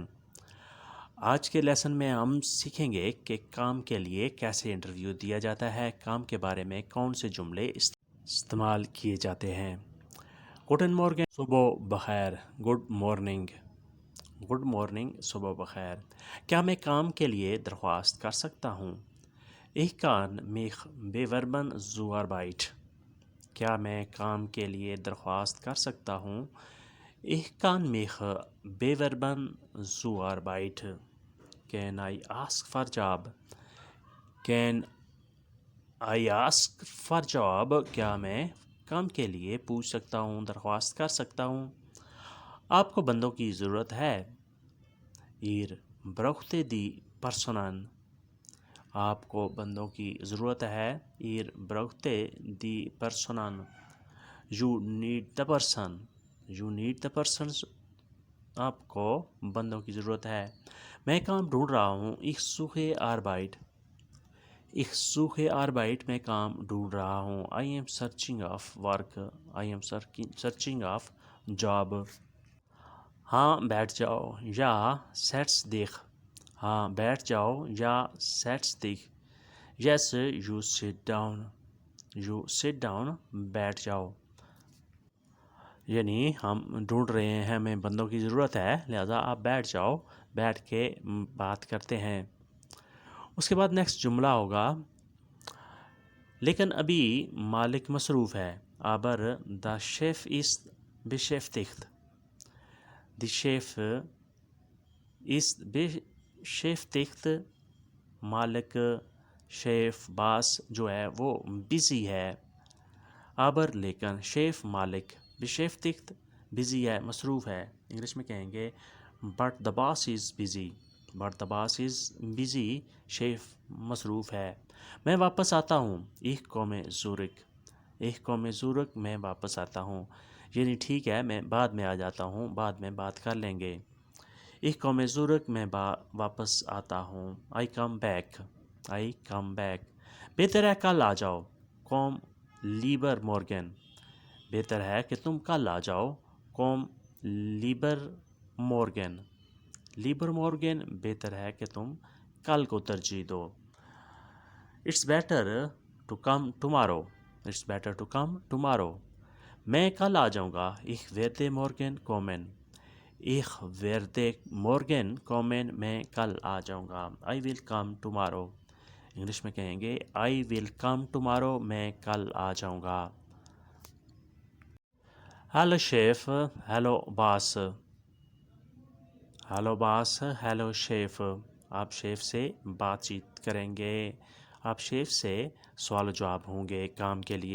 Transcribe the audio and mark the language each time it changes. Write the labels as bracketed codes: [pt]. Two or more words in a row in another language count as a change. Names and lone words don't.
[ur] آج کے لیسن میں ہم سیکھیں گے کہ کام کے لیے کیسے انٹرویو دیا جاتا ہے، کام کے بارے میں کون سے جملے استعمال کیے جاتے ہیں۔ [de] Guten Morgen, [ur] صبح بخیر، [en] Good morning. Good morning, [ur] صبح بخیر۔ کیا میں کام کے لیے درخواست کر سکتا ہوں؟ [de] Ich kann mich bewerben zur Arbeit۔ [ur] کیا میں کام کے لیے درخواست کر سکتا ہوں؟ [de] Ich kann mich bewerben zur Arbeit۔ [en] Can I ask for job؟ Can I ask for job؟ [ur] کیا میں کام کے لیے پوچھ سکتا ہوں، درخواست کر سکتا ہوں؟ آپ کو بندوں کی ضرورت ہے۔ [de] Ihr braucht die Personen۔ [ur] آپ کو بندوں کی ضرورت ہے۔ [de] Ihr braucht die Personen۔ [en] You need the person۔ You need the persons۔ [ur] آپ کو بندوں کی ضرورت ہے۔ میں کام ڈھونڈ رہا ہوں۔ [de] Ich suche Arbeit۔ Ich suche Arbeit۔ [ur] میں کام ڈھونڈ رہا ہوں۔ [en] I am searching of work۔ I am searching of job۔ [ur] ہاں بیٹھ جاؤ یا [de] setz dich۔ [ur] ہاں بیٹھ جاؤ یا [de] setz dich۔ [en] Yes you sit down۔ You sit down۔ [ur] بیٹھ جاؤ۔ یعنی ہم ڈھونڈ رہے ہیں، ہمیں بندوں کی ضرورت ہے، لہذا آپ بیٹھ جاؤ، بیٹھ کے بات کرتے ہیں۔ اس کے بعد نیکسٹ جملہ ہوگا لیکن ابھی مالک مصروف ہے۔ [de] Aber der Chef ist beschäftigt۔ The Chef ist beschäftigt۔ [ur] مالک، شیف، باس جو ہے وہ بزی ہے۔ Aber لیکن شیف مالک beschäftigt بزی ہے، مصروف ہے۔ انگلش میں کہیں گے [en] but the boss is busy۔ but the boss is busy۔ [ur] شیف مصروف ہے۔ میں واپس آتا ہوں۔ [de] Ich komme zurück۔ Ich komme zurück۔ [ur] میں واپس آتا ہوں، یعنی ٹھیک ہے میں بعد میں آ جاتا ہوں، بعد میں بات کر لیں گے۔ [de] Ich komme zurück۔ [ur] میں واپس آتا ہوں۔ [en] I come back۔ I come back۔ [ur] بہتر ہے کل آ جاؤ۔ [de] Komm lieber morgen۔ [ur] بہتر ہے کہ تم کل آ جاؤ۔ [de] Komm lieber morgen۔ lieber morgen [ur] بہتر ہے کہ تم کل کو ترجیح دو۔ [en] It's better to come tomorrow۔ It's better to come tomorrow۔ [ur] میں کل آ جاؤں گا۔ [de] Ich werde morgen kommen۔ Ich werde morgen kommen۔ [ur] میں کل آ جاؤں گا۔ [en] I will come tomorrow۔ [ur] انگلش میں کہیں گے [en] I will come tomorrow۔ [ur] میں کل آ جاؤں گا۔ [en] Hello chef۔ Hello boss۔ Hello boss۔ Hello chef۔ [ur] آپ شیف سے بات چیت کریں گے، آپ شیف سے سوال و جواب ہوں گے کام کے لیے۔